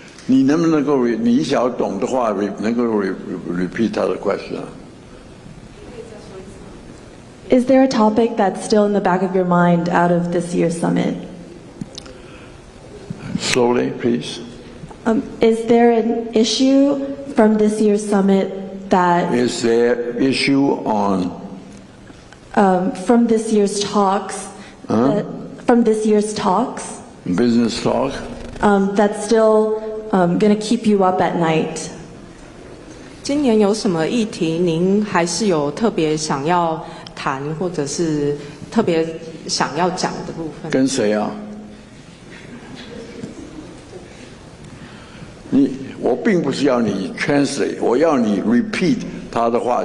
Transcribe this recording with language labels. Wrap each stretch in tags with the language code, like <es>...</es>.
<zh>你能不能够你想懂的话，能够 repeat 他的 question？</zh> <en>Is there a topic that's still in the back of your mind out of this year's summit? Slowly, please. Is there an issue from this year's summit that... Is there issue on... from this year's talks... from this year's talks... Business talk? That's still going to keep you up at night?</en> <zh>今年有什么议题您还是有特别想要谈或者是特别想要讲的部分？跟谁啊？我并不是要你 translate， 我要你 repeat 他的话。</zh>